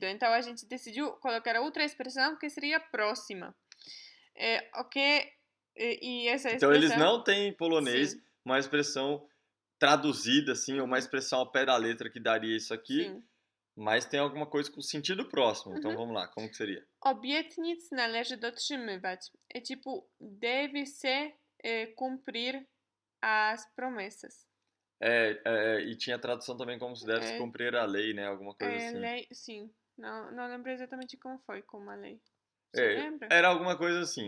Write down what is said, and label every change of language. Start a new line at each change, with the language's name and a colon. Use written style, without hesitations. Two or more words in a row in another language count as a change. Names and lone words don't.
Portuguese: Então, a gente decidiu colocar outra expressão que seria próxima. E essa expressão... Então, eles não têm em polonês Sim. uma expressão traduzida, assim, ou uma expressão ao pé da letra que daria isso aqui. Sim. Mas tem alguma coisa com sentido próximo. Então, vamos lá. Como que seria?
Polish: Obietnic należy dotrzymywać.
Portuguese: É tipo, deve-se cumprir as promessas. E tinha tradução também como se deve cumprir a lei, né? Alguma coisa assim. Lei, sim. Não lembro exatamente como foi, como a lei. Você lembra? Era alguma coisa assim.